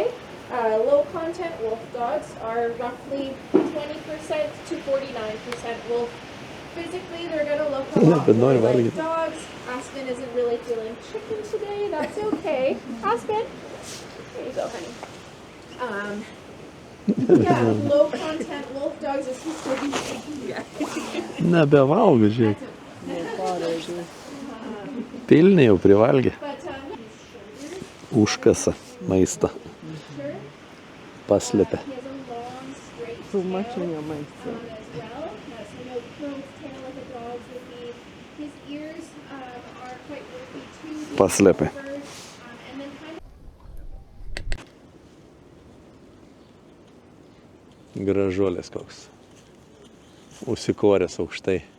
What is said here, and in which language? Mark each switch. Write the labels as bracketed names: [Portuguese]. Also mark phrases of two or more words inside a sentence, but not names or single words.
[English] Low content wolf dogs are roughly 20% to 49% wolf. Physically, they're going to look a lot more like dogs. Aspen isn't really feeling chicken today. That's okay. Aspen, here you go, honey. Yeah, low content wolf dogs is [Lithuanian] Nebevalgo, žiūrėk. Pilni jau privalgė. Užkasa maistą. Paslėpė. [English] Too much in your mouth. [Lithuanian] Paslėpė. Gražuolės koks. Užsikoręs aukštai.